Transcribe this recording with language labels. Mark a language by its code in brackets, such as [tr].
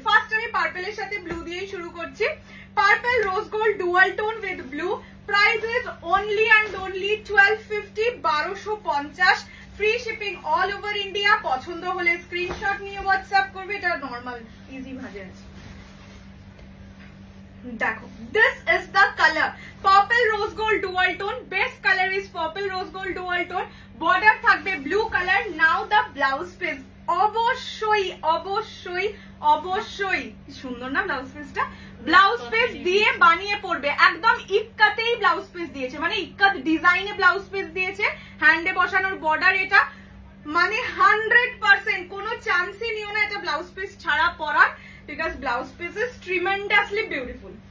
[bn] First আমি পার্পলের সাথে blue দিয়েই শুরু করছি। Purple rose gold dual tone with blue. [en] Price is only and only 1250, 1250। [bn] Free shipping all over India. পছন্দ হলে স্ক্রিনশট নিয়ে হোয়াটসঅ্যাপ করবে। এটা নর্মাল ইজি ভাবে আছে। [en] দেখো, this is the color purple rose gold dual tone. Best color is purple rose gold dual tone. [bn] Border থাকবে blue colour. Now the blouse piece. অবশ্যই অবশ্যই অবশ্যই সুন্দর না ব্লাউজ পিসটা? ব্লাউজ পিস দিয়ে বানিয়ে পড়বে, একদম ইক্কাতেই ব্লাউজ পিস দিয়েছে, মানে ইক্কাত ডিজাইনে ব্লাউজ পিস দিয়েছে। হ্যান্ডে বসানোর বর্ডার এটা, মানে 100% কোনো চান্সই নিও না এটা ব্লাউজ পিস ছাড়া পরার, because blouse piece is tremendously beautiful.